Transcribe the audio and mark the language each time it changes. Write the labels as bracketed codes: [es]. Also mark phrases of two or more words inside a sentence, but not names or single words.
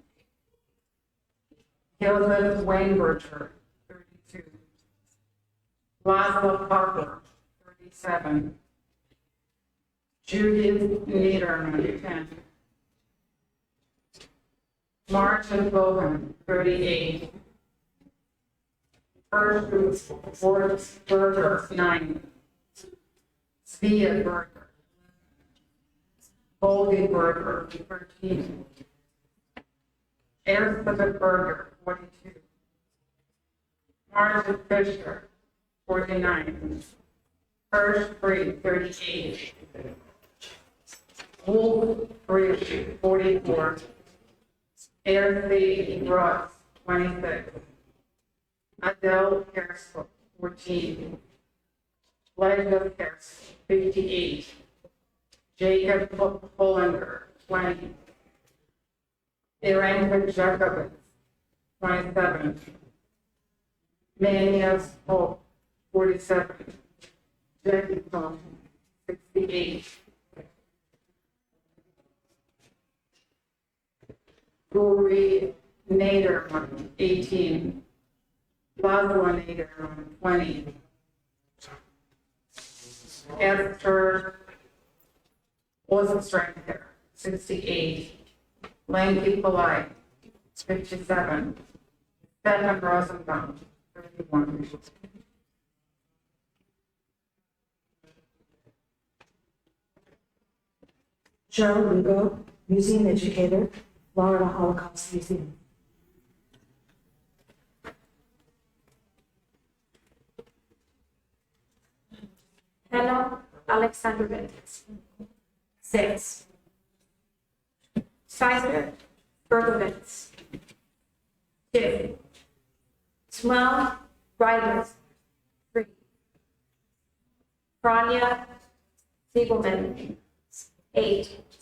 [en] Elizabeth Weinberger, 32. Laszlo Parker, 37. Judith Niederman, 10. Martin Bohan, 38. Berger, 9. Svea Berger. Volgi Berger, 13. Elizabeth Berger, 42. Martin Fisher, 49. Hirsch Freed, 38. Wolf Bridge, 44. Airsey Ross, 26. Adele Kersel, 14. Leja Kersel, 58. Jacob Hollander, 20. Iranka Jacobitz, 27. Manias Hope, 47. Jackie Tom, 68. Rory Naderman, 18. Laszlo Naderman, 20. Esther Ozenstranker, 68. Lanky Polite, 57. Stefan Rosenbaum, 31. Joe Lugo, museum educator, Florida Holocaust Museum. Hello, Alexandrovich, 6. Spicer Bergovitz, 2. Smell Riders, 3. Franya Siegelman, 8.